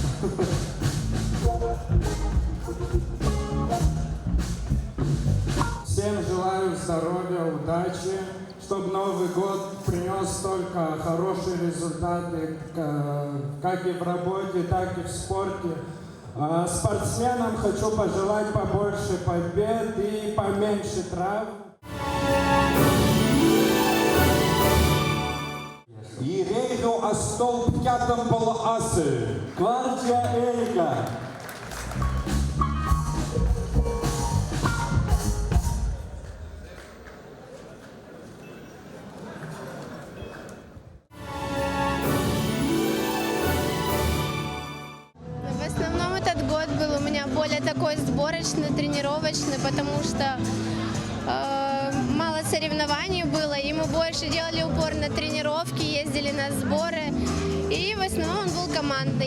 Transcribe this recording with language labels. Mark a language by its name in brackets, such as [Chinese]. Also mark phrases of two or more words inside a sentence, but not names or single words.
[Russian] Всем желаю здоровья, удачи, чтобы Новый год принес только хорошие результаты, как и в работе, так и в спорте. Спортсменам хочу пожелать побольше побед и поменьше травм. [Abkhazian] Иреиӷьу астолб кьатымбыл асы. Кварча Эрика. [Russian] В основном этот год был у меня более такой сборочный, тренировочный, потому что мало соревнований было, и мы больше делали упор на тренировки, ездили на сборы, и в основном он был командный.